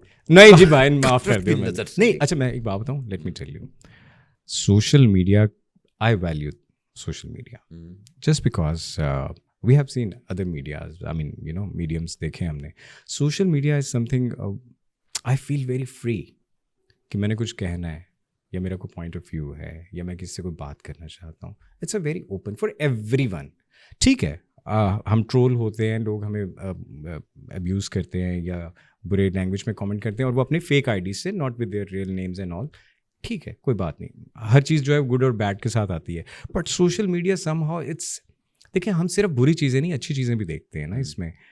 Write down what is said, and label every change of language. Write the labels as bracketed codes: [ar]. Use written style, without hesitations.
[ur] نہیں جی بھائی معاف کر دیں. نہیں اچھا میں ایک بات بتاؤں, [en] let me tell you, social media, I value social media just because we have seen other medias, I mean you know mediums [ur] دیکھے ہم نے. [en] social media is something I feel very free [ur] کہ میں نے کچھ کہنا ہے یا میرا کوئی پوائنٹ آف ویو ہے یا میں کسی سے کوئی بات کرنا چاہتا ہوں. [en] It's a very open for everyone. [ur] ٹھیک ہے ہم ٹرول ہوتے ہیں, لوگ ہمیں ابیوز کرتے ہیں یا برے لینگویج میں کامنٹ کرتے ہیں, اور وہ اپنی فیک آئی ڈیز سے, [en] Not with their real names and all. [ur] ٹھیک ہے کوئی بات نہیں, ہر چیز جو ہے گڈ اور بیڈ کے ساتھ آتی ہے. [en] but social media somehow it's, [ur] دیکھیں ہم صرف بری چیزیں نہیں اچھی چیزیں بھی دیکھتے ہیں نا اس میں.